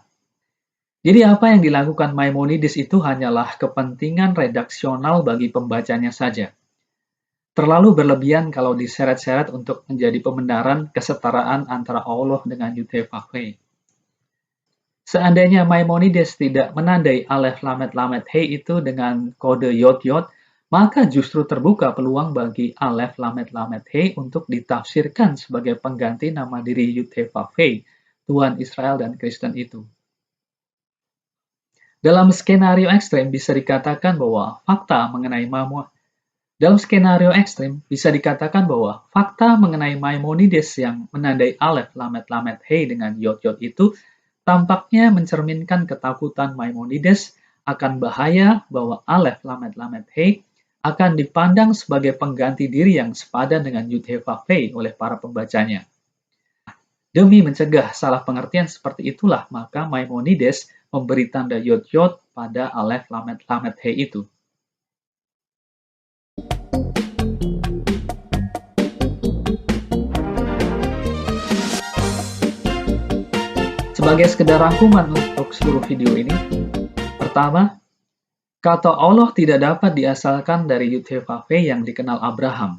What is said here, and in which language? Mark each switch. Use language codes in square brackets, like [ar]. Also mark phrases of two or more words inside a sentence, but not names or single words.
[id] Jadi apa yang dilakukan Maimonides itu hanyalah kepentingan redaksional bagi pembacanya saja. Terlalu berlebihan kalau diseret-seret untuk menjadi pembenaran kesetaraan antara Allah dengan Yud-He-Vav-He. Seandainya Maimonides tidak menandai alef, lamet, lamet, hei itu dengan kode yod-yod, maka justru terbuka peluang bagi alef, lamet, lamet, hei untuk ditafsirkan sebagai pengganti nama diri Yud-He-Vav-He, Tuhan Israel dan Kristen itu. Dalam skenario ekstrem bisa dikatakan bahwa fakta mengenai Maimonides yang menandai alef, lamet, lamet, hei dengan yod-yod itu tampaknya mencerminkan ketakutan Maimonides akan bahaya bahwa alef, lamet, lamet, hei akan dipandang sebagai pengganti diri yang sepadan dengan Yud-He-Vav-He oleh para pembacanya. Demi mencegah salah pengertian seperti itulah, maka Maimonides memberi tanda yod-yod pada alef, lamet, lamet, hei itu. Sebagai sekedar rangkuman untuk seluruh video ini, pertama, kata Allah tidak dapat diasalkan dari Yud-He-Vav-He yang dikenal Abraham.